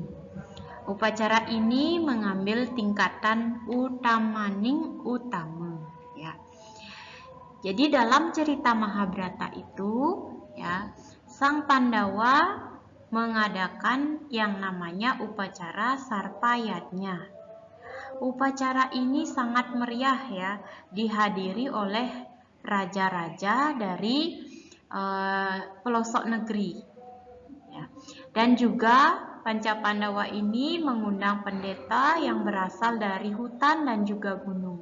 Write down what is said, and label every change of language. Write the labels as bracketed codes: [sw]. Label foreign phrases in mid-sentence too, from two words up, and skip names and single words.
[id] Upacara ini mengambil tingkatan [ban] utamaning utama. [id] Ya. Jadi dalam cerita Mahabharata itu, ya, Sang Pandawa mengadakan yang namanya upacara sarpa yatnya. Upacara ini sangat meriah ya, dihadiri oleh raja-raja dari pelosok negeri. Ya. Dan juga Panca Pandawa ini mengundang pendeta yang berasal dari hutan dan juga gunung.